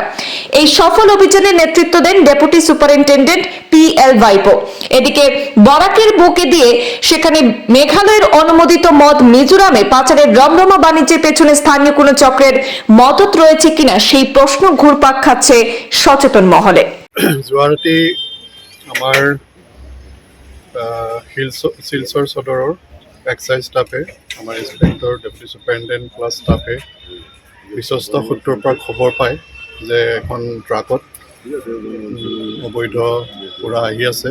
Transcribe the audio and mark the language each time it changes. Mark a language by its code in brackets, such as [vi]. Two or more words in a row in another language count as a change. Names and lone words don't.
[bn] এই সফল অভিযানে নেতৃত্ব দেন ডেপুটি সুপারিনটেন্ডেন্ট PL ভাইপো। এদিকে বরাকের বুকে দিয়ে সেখানে মেঘালয়ের অনুমোদিত মদ মিজোরামে পাচারের রমরমা বাণিজ্যের পেছনে স্থানীয় কোনো চক্রের মদত রয়েছে কিনা সেই প্ৰশ্ন ঘুরপাক খাচ্ছে সচেতন মহলে। [as] যোৱাৰাতি আমাৰ শিলচৰ সদৰৰ এক্সাইজ ষ্টাফে, আমাৰ ইন্সপেক্টৰ, ডেপুটি সুপাৰিনটেণ্ডেণ্ট প্লাছ ষ্টাফে বিশ্বস্ত সূত্ৰৰ পৰা খবৰ পায় যে এখন ট্ৰাকত অবৈধ পুৰা আহি আছে।